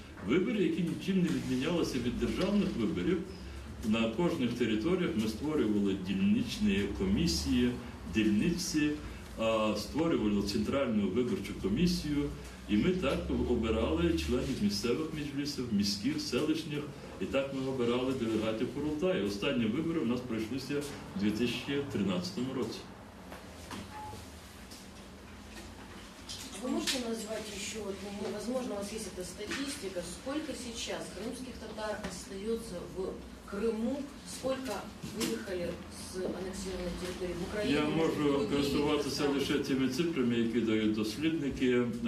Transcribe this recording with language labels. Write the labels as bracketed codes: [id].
[uk] Вибори, які нічим не відмінялися від державних виборів. На кожних територіях ми створювали дільничні комісії, дільниці, створювали центральну виборчу комісію, і ми так обирали членів місцевих меджлісів, міських, селищних, і так ми обирали делегатів Курултаю. Останні вибори у нас пройшлися в 2013 році. [ru] Вы можете назвать еще, вот, ну, возможно, у вас есть эта статистика, сколько сейчас крымских татар остается в Крыму, сколько выехали с аннексированной территории в Украине? [uk] Я можу користуватися лише тими цифрами, які дають дослідники.